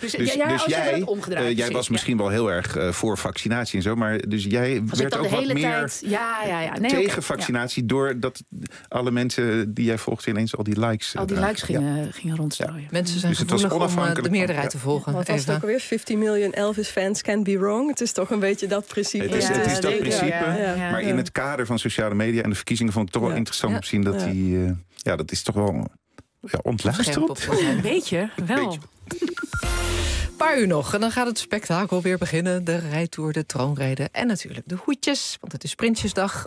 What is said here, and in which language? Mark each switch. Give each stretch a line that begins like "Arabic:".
Dutch: Dus jij was misschien wel heel erg voor vaccinatie en zo, maar dus jij werd ook wat meer tegen vaccinatie doordat alle mensen die jij volgt ineens al die likes... Al die likes gingen rondstrooien. Mensen zijn gevoelig om de meerderheid te volgen. Wat was het ook alweer?
English: 50 million Elvis fans can't be wrong.
Dutch: Het is toch een beetje dat principe. Het is dat principe. Ja. Maar in het kader van sociale media en de verkiezingen vond ik toch wel interessant om te zien dat die... Ja, dat is toch wel ontluisterend. Een beetje, wel. Een paar uur nog en dan gaat het spektakel weer beginnen. De rijtour, de troonreden en natuurlijk de hoedjes. Want het is Prinsjesdag.